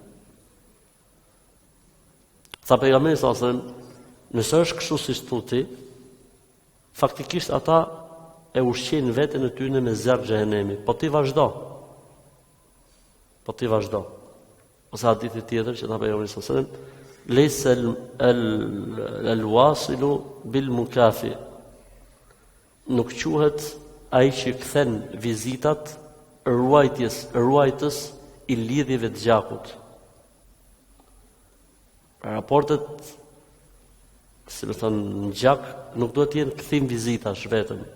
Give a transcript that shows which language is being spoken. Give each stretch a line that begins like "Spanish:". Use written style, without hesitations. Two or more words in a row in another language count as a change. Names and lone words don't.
Albanian: Tha pejgamberi
Arabic: صلى الله عليه وسلم,
Albanian: nëse është kështu siç thotë, faktikisht ata e ushqejnë veten e tyre me zjarr xhehenemi. Po ti vazhdo. Ose hadithi tjetër që tha pejgamberi
Arabic: صلى الله عليه وسلم, ليس الواصل بالمكافئ.
Albanian: Nuk quhet ai që kthen vizitat ruajtës i lidhjeve të gjakut. Raportet, si më thënë, në gjak, nuk duhet të jenë kthim vizitash vetëm.